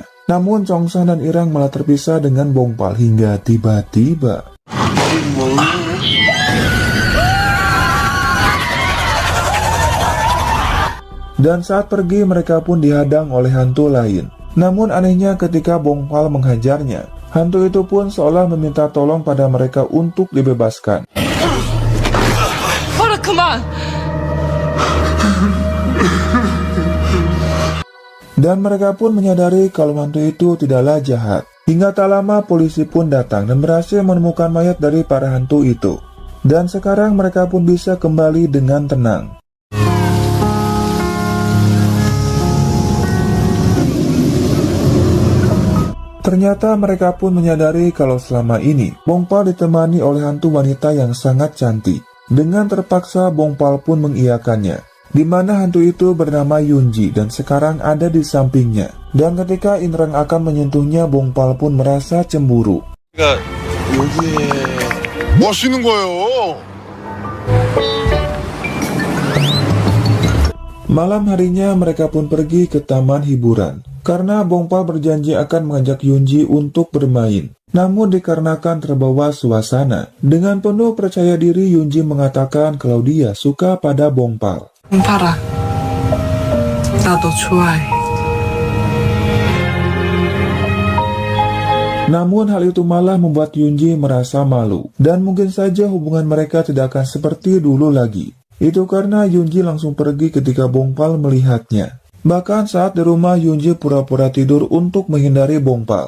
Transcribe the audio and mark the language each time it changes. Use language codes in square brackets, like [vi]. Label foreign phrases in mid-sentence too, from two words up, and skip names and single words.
[id] Namun Chongsang dan Irang malah terpisah dengan Bongpal hingga tiba-tiba dan saat pergi mereka pun dihadang oleh hantu lain. Namun anehnya ketika Bongpal menghajarnya, hantu itu pun seolah meminta tolong pada mereka untuk dibebaskan. [ko] 봐라, 그만! [id] Dan mereka pun menyadari kalau hantu itu tidaklah jahat. Hingga tak lama polisi pun datang dan berhasil menemukan mayat dari para hantu itu. Dan sekarang mereka pun bisa kembali dengan tenang. Ternyata mereka pun menyadari kalau selama ini Bongpal ditemani oleh hantu wanita yang sangat cantik. Dengan terpaksa Bongpal pun mengiyakannya, di mana hantu itu bernama Yunji dan sekarang ada di sampingnya. Dan ketika Inrang akan menyentuhnya, Bongpal pun merasa cemburu. [ko] 뭐 하시는 거예요? [id] Malam harinya mereka pun pergi ke taman hiburan. Karena Bongpal berjanji akan mengajak Yunji untuk bermain. Namun dikarenakan terbawa suasana, dengan penuh percaya diri Yunji mengatakan kalau dia suka pada Bongpal. [ko] 봐라. 나 너 좋아해. [id] Namun hal itu malah membuat Yunji merasa malu. Dan mungkin saja hubungan mereka tidak akan seperti dulu lagi. Itu karena Yunji langsung pergi ketika Bongpal melihatnya. Bahkan saat di rumah, Yunji pura-pura tidur untuk menghindari Bongpal.